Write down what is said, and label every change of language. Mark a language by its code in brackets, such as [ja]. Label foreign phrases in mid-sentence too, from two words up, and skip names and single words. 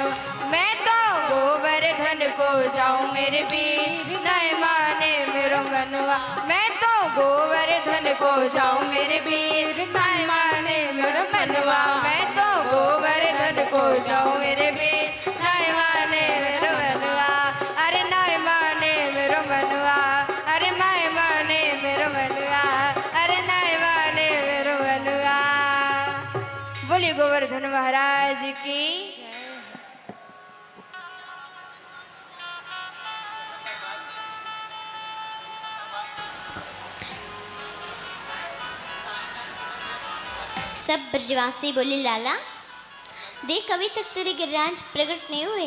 [bra] मैं तो गोवर्धन को जाऊं मेरे वीर नाय माने मेरो मनुआ। मैं तो गोवर्धन को जाऊं मेरे वीर नाय माने मेरो मनुआ। मैं तो गोवर्धन को जाऊं मेरे वीर नाय माने मेरो मनुआ। अरे नाय माने मेरो मनुआ, अरे नाय माने मेरो मनुआ, अरे नाय माने मेरो मनुआ। [hi] बोलिए गोवर्धन महाराज की। सब ब्रजवासी बोले लाला देख अभी तक तेरे गिरिराज प्रकट नहीं हुए।